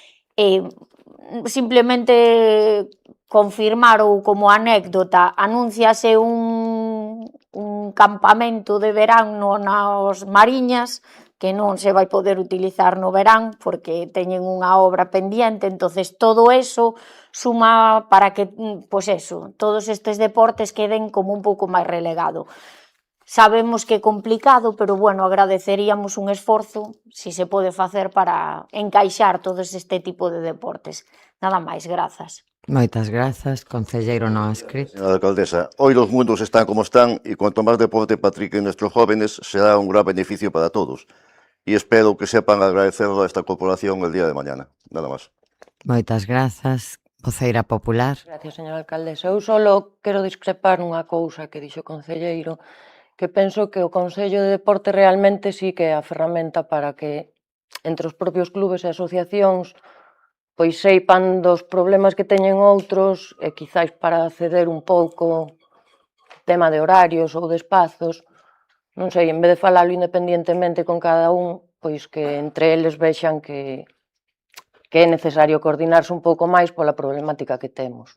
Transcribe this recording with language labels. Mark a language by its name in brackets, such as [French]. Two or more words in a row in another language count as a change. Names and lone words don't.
[Galician] Simplemente confirmar ou como anécdota, anúnciase un campamento de verán nas Mariñas que non se vai poder utilizar no verán porque teñen unha obra pendiente, entonces todo eso suma para que, pois eso, todos estes deportes queden como un pouco máis relegado. Sabemos que é complicado, pero bueno, agradeceríamos un esforzo si se pode facer para encaixar todos este tipo de deportes. Nada máis, grazas. Moitas grazas, concelleiro non adscrito. [Spanish] Señora alcaldesa, hoy los mundos están como están y cuanto más deporte practiquen nuestros jóvenes será un gran beneficio para todos. Y espero que sepan agradecerlo a esta corporación el día de mañana. Nada más. [Galician] Moitas grazas, voceira popular. [Spanish] Gracias, señora alcaldesa. [Galician] Eu só quero discrepar nunha cousa que dixo o concelleiro, que penso que o Consello de Deporte realmente sí que é a ferramenta para que entre os propios clubes e asociacións pois seipan dos problemas que teñen outros e quizáis para ceder un pouco tema de horarios ou de espazos, non sei, en vez de falalo independientemente con cada un, pois que entre eles vexan que é necesario coordinarse un pouco máis pola problemática que temos.